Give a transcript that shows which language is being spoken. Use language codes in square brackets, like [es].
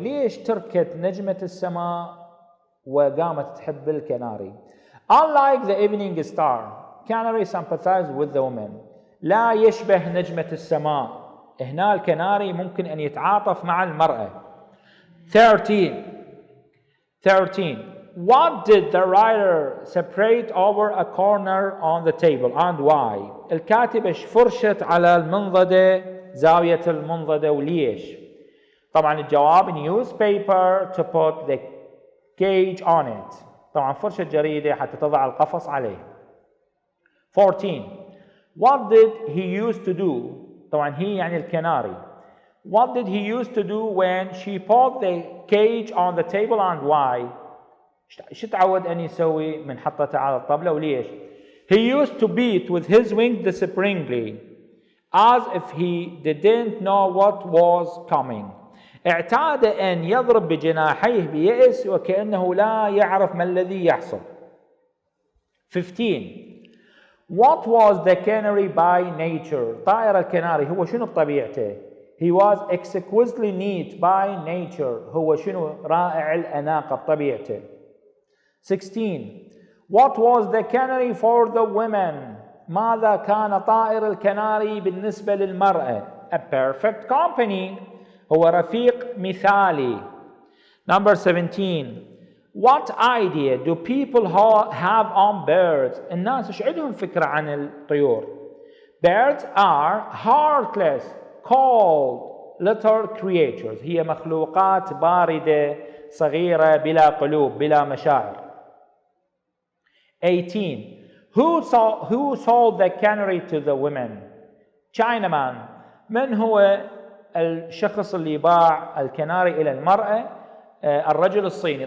[ar] ليش تركت نجمة السماء وقامت تحب الكناري؟ [en] Unlike the evening star, canary sympathized with the woman. [ar] لا يشبه نجمة السماء. هنا الكناري ممكن أن يتعاطف مع المرأة. 13. [en] What did the writer separate over a corner on the table and why? [ar] الكاتبة فرشت على المنضدة، زاوية المنضدة، وليش؟ طبعا الجواب [en] newspaper to put the cage on it. [ar] طبعا فرشة جريدة حتى تضع القفص عليه. [en] 14. What did he used to do? [ar] طبعا he يعني الكناري. [en] What did he used to do when she put the cage on the table and why? [ar] شو تعود أن يسوي من حطتها على الطاولة وليش؟ [en] He used to beat with his wings despairingly as if he didn't know what was coming. [ar] اعتاد أن يضرب بجناحيه بيأس وكأنه لا يعرف ما الذي يحصل. 15. [en] What was the canary by nature? [ar] طائر الكناري هو شنو بطبيعته؟ [en] He was exquisitely neat by nature. [ar] هو شنو؟ رائع الأناقة بطبيعته. 16. [en] What was the canary for the women? [ar] ماذا كان طائر الكناري بالنسبة للمرأة؟ [en] A perfect company. [ar] هو رفيق مثالي. [en] Number 17. What idea do people have on birds? [ar] الناس ايش عندهم فكرة عن الطيور؟ [en] Birds are heartless, cold, little creatures. [ar] هي مخلوقات باردة صغيرة بلا قلوب بلا مشاعر. 18. [en] Who sold the canary to the women? Chinaman. [ar] من هو الشخص اللي باع الكناري إلى المرأة؟ الرجل الصيني.